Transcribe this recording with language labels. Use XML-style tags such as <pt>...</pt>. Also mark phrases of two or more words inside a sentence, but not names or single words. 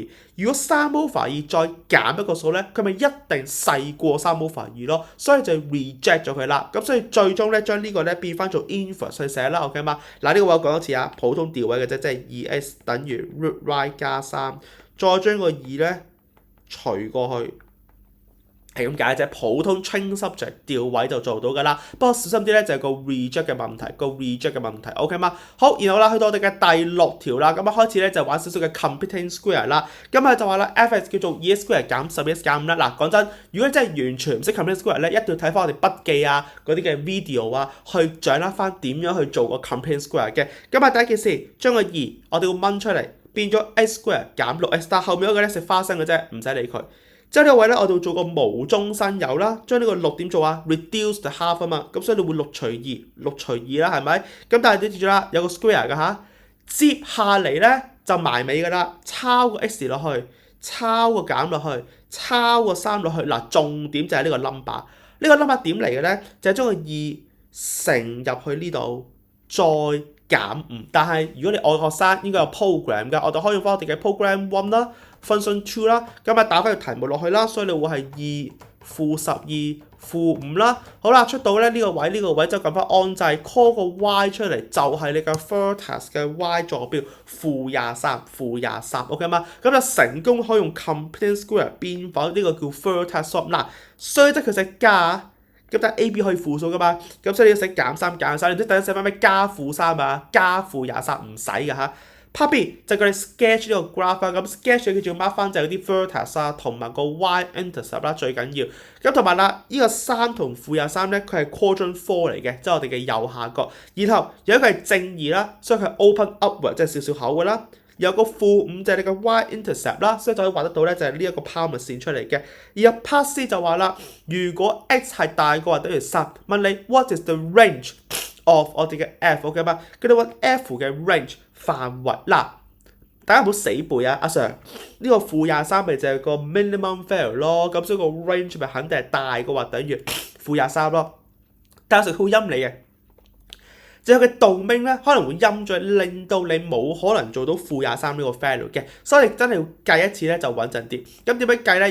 <yue>如果3/2再減一個數咧，佢咪一定細過3/2咯，所以就 reject 咗佢啦。咁所以最終咧將呢個咧變翻做 inverse 去寫啦 ，OK 嘛？嗱呢個我講多次啊，普通調位嘅啫，即係 2x 等於 root y 加3，再將個2咧除過去。係咁解啫，普通</yue> <en>change subject</en> <yue>調位就做到㗎啦。不過小心啲咧，就係個 reject 嘅問題，OK 嗎？好，然後啦，去到我哋嘅第6條啦，咁啊開始咧就玩少少嘅</yue> <en>completing square</en> <yue>啦。咁啊就話啦 f(x) 叫做 2x square 減 10x 減5啦。嗱講真，如果你真係完全唔識</yue> <en>completing square</en> <yue>咧，一定要睇翻我哋筆記啊嗰啲嘅 video 啊，去掌握翻點樣去做個 completing square 嘅。咁啊第一件事，將個2我哋要掹出嚟，變咗 x square 減 6x， 但後面嗰個咧食花生嘅啫，唔使理佢。之後呢個位咧，我哋會做個無中生有啦，將呢個6點做啊</yue> <en>reduce the half</en> <yue>啊嘛，咁所以你會6除2啦，係咪？咁但係你記住啦，有個 square 㗎嚇，接下嚟咧就埋尾㗎啦，抄個 x 落去，抄個減落去，抄個3落去。嗱，重點就係呢個 number，呢個 number 點嚟嘅咧？就係將個2乘入去呢度，再減5。但係如果你外學生應該有 program 㗎，我哋可以用翻我哋嘅 program 1啦。function 2啦，咁啊打翻個題目落去啦，所以你會係2-12-5啦。好啦，出到咧呢個位就撳翻按掣 call 個 y 出嚟，就係你嘅 vertex 嘅 y 坐標-23，-23 OK 嘛？咁就成功可以用</yue> <en>completing square</en> <yue>變翻呢個叫</yue> <en>vertex swap。</en> <yue>嗱，雖則佢寫加，咁但係 A、B 可以負數噶嘛，咁所以你要寫減3，你都等陣寫翻咩加-3啊，加-23唔使㗎嚇。Part B 就叫你 sketch 呢個 graph 啦，咁 sketch 佢仲要 mark 翻就係嗰啲 vertex 啊，同埋個 y-intercept 啦，最緊要。咁同埋啦，呢個3同-23咧，佢係 quadrant 4嚟嘅，即係我哋嘅右下角。然後有一個係正2啦，所以佢係</yue> <en>open upward，</en> <yue>即係少少口㗎啦。有個-5就係你嘅 y-intercept 啦，所以就可以畫得到咧，就係呢一個拋物線出嚟嘅。而後 Part C 就話啦，如果 x 係大過或等於3，問你</yue> <en>what is the range of</en> <yue>我哋嘅 f，OK 嘛？佢哋揾 f 嘅 range。範圍嗱，大家唔好死背啊！阿 Sir 呢個-23咪就係個</yue> <en>minimum value</en> <yue>咯，咁所以個 range 咪肯定係大過或等於-23咯。但係佢會陰你嘅，就係佢 domain 咧可能會陰咗，令到你冇可能做到-23呢個 value 嘅，所以你真係要計一次咧就穩陣啲。咁點樣計咧？</yue>